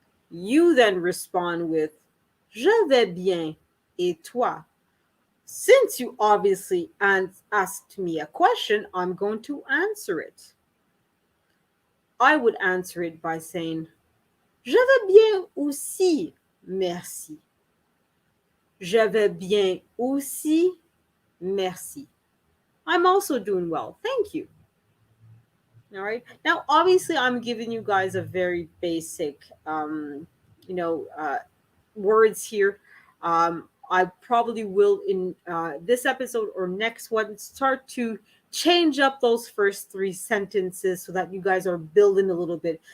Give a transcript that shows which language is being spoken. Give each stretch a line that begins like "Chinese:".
English: You then respond with
French: je vais bien et toi?
English: Since you obviously asked me a question, I'm going to answer it. I would answer it by saying
French: je vais bien aussi, merci. Je vais bien aussi, merci.
English: I'm also doing well, thank you. All right. Now, obviously, I'm giving you guys a very basic, you know, words here. I probably will in this episode or next one start to change up those first three sentences so that you guys are building a little bit.